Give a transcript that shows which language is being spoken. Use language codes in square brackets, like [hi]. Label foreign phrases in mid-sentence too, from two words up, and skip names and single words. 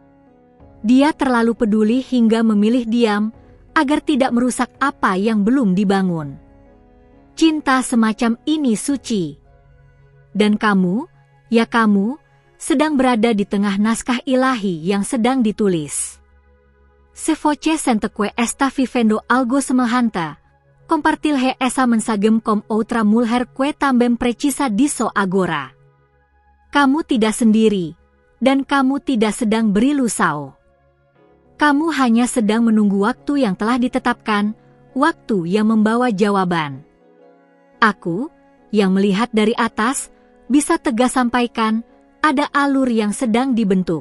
[id] Dia terlalu peduli hingga memilih diam, agar tidak merusak apa yang belum dibangun. Cinta semacam ini suci. Dan kamu, ya kamu, sedang berada di tengah naskah ilahi yang sedang ditulis. [pt] Se voce sente que está vivendo algo semejante, compartilhe esa mensagem com outra mulher que também precisa disso agora. [id] Kamu tidak sendiri, dan kamu tidak sedang berilusau. Kamu hanya sedang menunggu waktu yang telah ditetapkan, waktu yang membawa jawaban. Aku, yang melihat dari atas, bisa tegas sampaikan, ada alur yang sedang dibentuk.